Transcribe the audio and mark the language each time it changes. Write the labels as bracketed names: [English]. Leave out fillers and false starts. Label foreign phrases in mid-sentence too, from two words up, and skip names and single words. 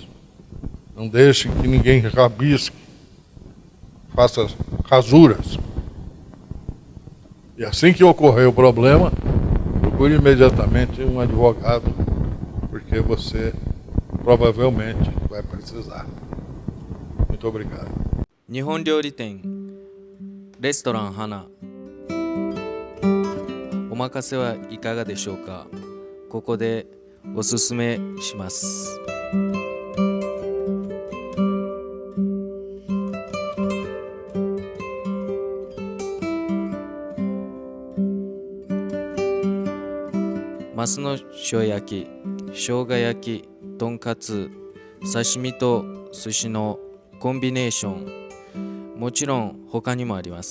[Portuguese] Não deixe que ninguém rabisque, faça rasuras. E assim que ocorrer o problema, procure imediatamente um advogado, porque você provavelmente vai precisar. Muito obrigado. [Japanese] 日本料理店レストラン花お任せはいかがでしょうか。ここでおすすめします。マスの塩焼き、生姜焼き、とんかつ、刺身と寿司のコンビネーション、もちろん他にもあります。